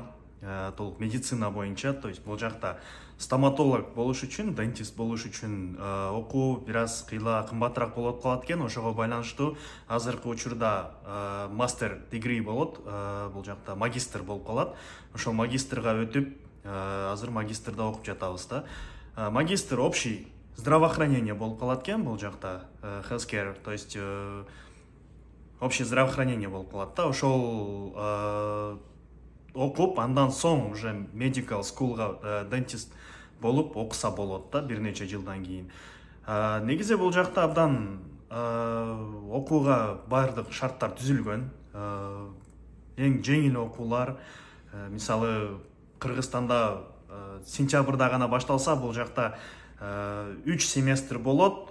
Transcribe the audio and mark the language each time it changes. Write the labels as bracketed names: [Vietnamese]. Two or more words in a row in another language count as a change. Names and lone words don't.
[Kyrgyz] Толук медицина боюнча, [Russian] то есть [Kyrgyz] бул жакта стоматолог болуш үчүн, дентист болуш үчүн окуу бир аз кымбатыраак болуп калат экен. Ошого байланыштуу азыркы учурда [English] master degree [Kyrgyz] болот, бул жакта магистр болуп калат. Ошол магистрга өтүп, азыр магистрда окуп жатабыз да. Магистр [Russian] общий здравоохранение [Kyrgyz] болуп калат экен бул жакта, healthcare, [Russian] то есть общее здравоохранение [Kyrgyz] болуп калат да. Ошол окуп, андан соң уже [English] medical schoolга [Kyrgyz] дентист болуп окуса болот да, бир нече жылдан кийин. Негизи бул жакта абдан окууга баардык шарттар түзүлгөн. Эң жеңил окуулар, мисалы Кыргызстанда сентябрда гана башталса, бул жакта 3 семестр болот.